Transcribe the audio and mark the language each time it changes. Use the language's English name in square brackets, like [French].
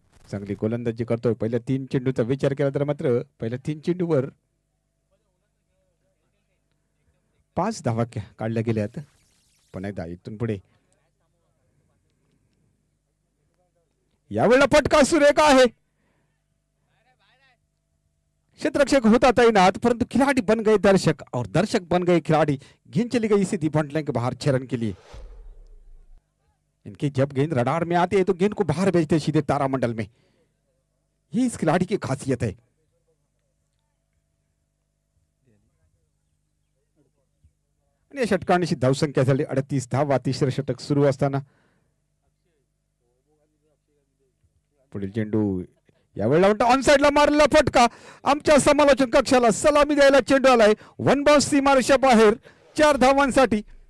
[Marathi] चांगली गोलंदाजी करतोय. पहिल्या 3 चेंडूचा विचार केला तर मात्र पहिल्या 3 चेंडूवर 5 धावा काढल्या गेल्यात. पण एकदा इथून पुढे यावेळेला फटका सुरेख आहे. क्षेत्ररक्षक होता तैनात परंतु [Hindi] खिलाड़ी बन गए दर्शक और दर्शक बन गए खिलाड़ी. गेंद चली गई सीधी पॉइंट लाइन के बाहर 6 रन के लिए. इनकी जब गेंद रडार में आती है तो गेंद को बाहर भेजते सीधे तारामंडल में. ये इस खिलाड़ी की खासियत है. [Marathi] आणि षटकांची धावसंख्या झाली 38 धावा. तिसरं षटक सुरू असताना पुढील चेंडू यावेळेला ऑन साइडला मारलेला फटका. आमच्या समालोचन कक्षाला सलामी द्यायला चेंडू आलाय. 1 बाउन्स सीमारेषा बाहेर 4 धावांसाठी.